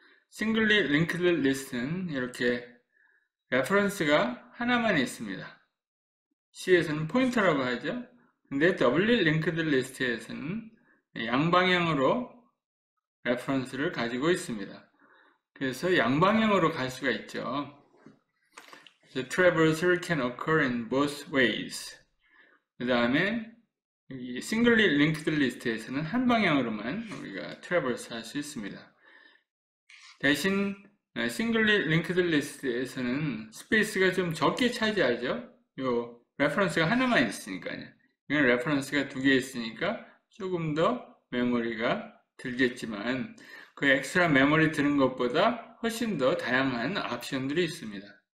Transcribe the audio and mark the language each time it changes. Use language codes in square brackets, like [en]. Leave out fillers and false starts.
[ko] 싱글리 링크드 리스트는 이렇게 레퍼런스가 하나만 있습니다. C에서는 포인터라고 하죠. 근데 더블리 링크드 리스트에서는 양방향으로 레퍼런스를 가지고 있습니다. 그래서 양방향으로 갈 수가 있죠. [en] The traversal can occur in both ways. [ko] 그 다음에 싱글리 링크드 리스트에서는 한 방향으로만 우리가 traverse 할 수 있습니다. 대신 싱글리 링크드 리스트에서는 스페이스가 좀 적게 차지하죠. 요 레퍼런스가 하나만 있으니까요. 이건 레퍼런스가 두 개 있으니까 조금 더 메모리가 들겠지만 그 엑스트라 메모리 드는 것보다 훨씬 더 다양한 옵션들이 있습니다.